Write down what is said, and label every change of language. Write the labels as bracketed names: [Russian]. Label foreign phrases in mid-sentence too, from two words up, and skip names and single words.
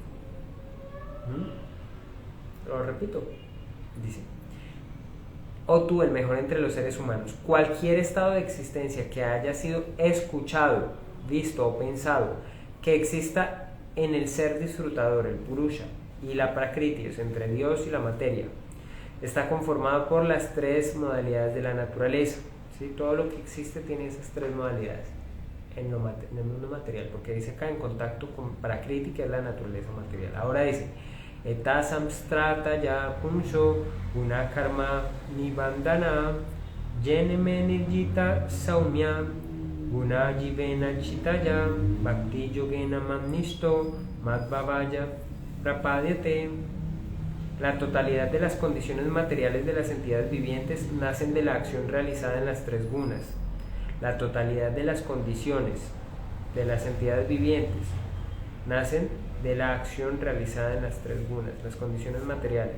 [Spanish] Lo repito, dice: oh tú, el mejor entre los seres humanos, cualquier estado de existencia que haya sido escuchado, visto o pensado, que exista en el ser disfrutador, el Purusha, y la Prakriti, es entre Dios y la materia, está conformado por las tres modalidades de la naturaleza, ¿sí? Todo lo que existe tiene esas tres modalidades en el mundo material, porque dice acá en contacto con Prakriti, que es la naturaleza material. Ahora dice: [Sanskrit] eta samstrata ya punsho guna karma nibandana jeneme nirjita saumya guna jivena chitaya bhakti yogena mamnisto madbhavaya prapadyate. [Spanish] La totalidad de las condiciones materiales de las entidades vivientes nacen de la acción realizada en las tres gunas. La totalidad de las condiciones de las entidades vivientes nacen de la acción realizada en las tres gunas, las condiciones materiales.